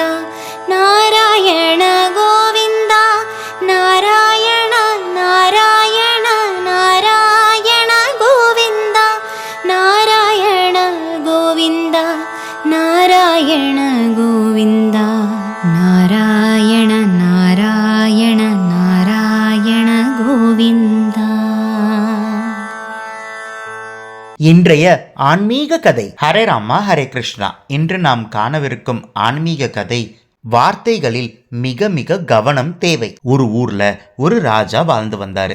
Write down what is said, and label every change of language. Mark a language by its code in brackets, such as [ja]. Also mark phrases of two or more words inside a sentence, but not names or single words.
[kn] ನಾರಾಯಣ ಗೋವಿಂದ ನಾರಾಯಣ ನಾರಾಯಣ ನಾರಾಯಣ ಗೋವಿಂದ. ನಾರಾಯಣ ಗೋವಿಂದ ನಾರಾಯಣ ಗೋವಿಂದ. [ta] ನಾರಾಯಣ ನಾರಾಯಣ நாராயண கோவிந்தா. இன்றைய ஆன்மீக கதை. ஹரே ராமா ஹரே கிருஷ்ணா. இன்று நாம் காணவிருக்கும் ஆன்மீக கதை, வார்த்தைகளில் மிக மிக கவனம் தேவை. ஒரு ஊர்ல ஒரு ராஜா வாழ்ந்து வந்தாரு.